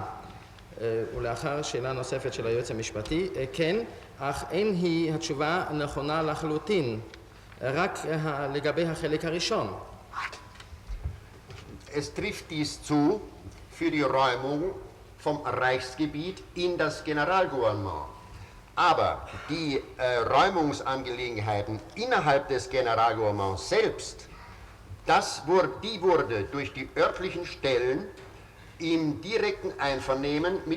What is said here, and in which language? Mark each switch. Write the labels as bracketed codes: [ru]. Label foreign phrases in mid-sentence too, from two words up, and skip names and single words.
[he] ולאחר שאלה נוספת של היועץ המשפטי, כן, אך אין היא התשובה נכונה לחלוטין, רק לגבי החלק הראשון. [de] Es trifft dies zu für die Räumung vom Reichsgebiet in das Generalgouvernement. Aber die Räumungsangelegenheiten innerhalb des Generalgouvernements selbst, die wurde durch die örtlichen Stellen im direkten Einvernehmen mit